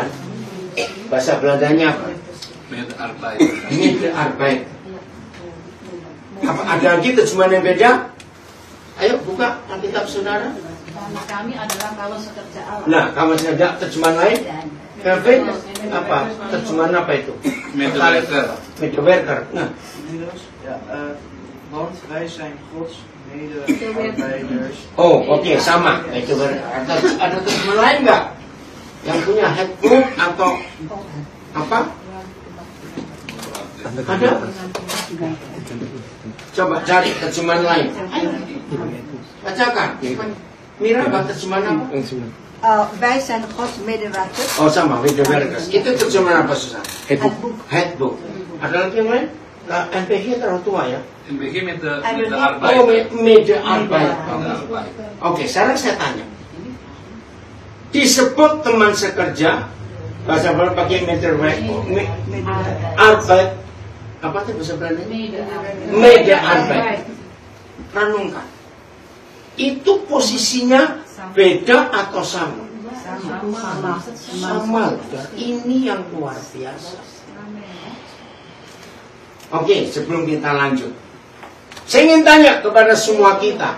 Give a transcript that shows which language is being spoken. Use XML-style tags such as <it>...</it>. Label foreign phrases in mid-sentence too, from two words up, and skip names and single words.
<id>Bahasa Belandanya apa? Medearbeid. Apa ada lagi terjemahan yang beda? Ayo buka Alkitab saudara. Karena kami adalah kawan sekerja Allah. Nah, kawan sekerja terjemahan lain? Kevin, apa? Terjemahan apa itu? Medewerker. Nah,</id> <nl>want wij zijn Gods medearbeiders.</nl> <id>oh, oke, sama. Medewerker. Ada terjemahan lain nggak? Yang punya headbook atau apa? Ada? Coba cari terjemahan lain. Ayo, bacakan. Mira, apa terjemahan apa?</id> <nl>Wij zijn Gods medewerkers.</nl> <id>Oh, sama, medewerkers. Itu terjemahan apa, Susan? Headbook. Headbook. Ada lagi yang lain? NPG terlalu tua ya?</id> <nl>NPG met de</nl> <id>Oh, medearbeid. Oke, sekarang saya tanya. Disebut teman sekerja, bahasa Belanda pakai medewerker, arbeid, apa itu bahasa Belanda? Medearbeid. Renungkan. Itu posisinya beda atau sama? Sama. Ini yang luar biasa. Oke, sebelum kita lanjut, saya ingin tanya kepada semua kita.</id>